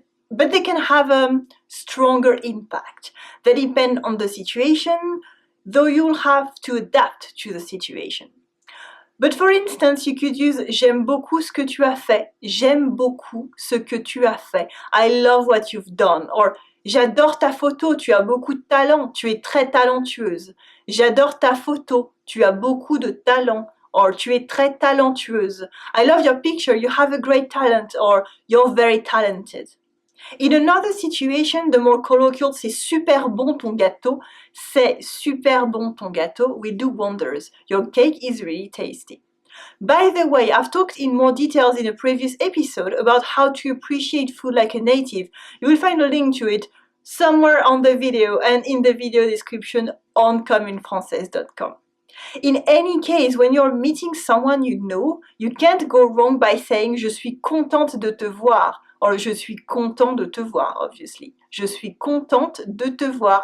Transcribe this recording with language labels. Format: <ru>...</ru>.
<en>but they can have a stronger impact. They depend on the situation, though you'll have to adapt to the situation. But for instance, you could use</en> <fr>j'aime beaucoup ce que tu as fait. J'aime beaucoup ce que tu as fait.</fr> <en>I love what you've done.</en> <fr>Or j'adore ta photo, tu as beaucoup de talent, tu es très talentueuse. J'adore ta photo, tu as beaucoup de talent. Or tu es très talentueuse.</fr> <en>I love your picture, you have a great talent. Or you're very talented. In another situation, the more colloquial,</en> <fr>c'est super bon ton gâteau. C'est super bon ton gâteau.</fr> <en>We do wonders. Your cake is really tasty. By the way, I've talked in more details in a previous episode about how to appreciate food like a native. You will find a link to it somewhere on the video and in the video description on communefrancaise.com. In any case, when you're meeting someone you know, you can't go wrong by saying</en> <fr>je suis contente de te voir. Or je suis content de te voir,</fr> <en>obviously.</en> <fr>Je suis contente de te voir.</fr>